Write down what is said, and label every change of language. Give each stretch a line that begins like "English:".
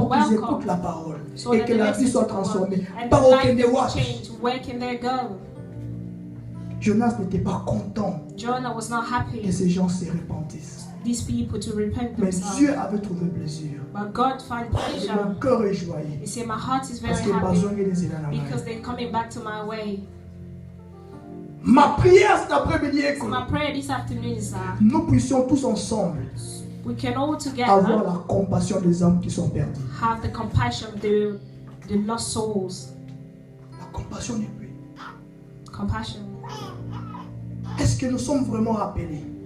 French: pour qu'ils écoutent la parole et que la vie soit transformée, par aucun des
English: where can they go?
French: Jonas n'était pas content
English: Jonah was not happy
French: que ces gens se repentissent.
English: These people to repent
French: mais
English: themselves.
French: Dieu avait trouvé plaisir.
English: But God found pleasure.
French: Mon cœur est joyeux.
English: He said, my heart is very happy because they're coming back to my way.
French: Ma prière cet après-midi est que
English: my prayer this afternoon is that
French: nous puissions tous ensemble
English: we can all together
French: avoir la compassion des âmes qui sont perdues.
English: Have the compassion of the lost souls.
French: La compassion n'est plus.
English: Compassion.
French: Est-ce que nous sommes vraiment rappelés?